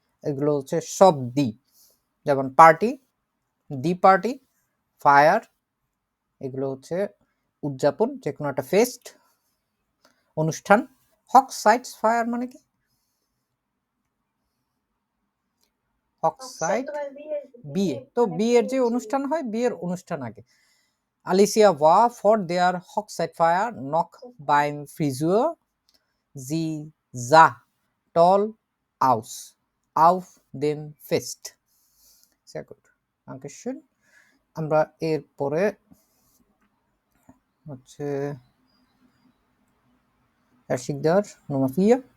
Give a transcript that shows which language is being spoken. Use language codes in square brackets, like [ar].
[bn] এগুলো হচ্ছে সব দি, যেমন পার্টি, দি পার্টি, ফায়ার, এগুলো হচ্ছে উদযাপন, যে কোনো একটা ফেস্ট, অনুষ্ঠান। হক সাইটস ফায়ার মানে কি? হক সাইট বিয়ে, তো বিয়ের যে অনুষ্ঠান হয়, বিয়ের অনুষ্ঠান আগে। [de] Alicia war vor der Hochzeitfeier noch beim Friseur. Sie sah toll aus auf dem Fest. Sehr gut. Dankeschön. [bn] আমরা এরপরে হচ্ছে Herr Schickdar, Nummer 4.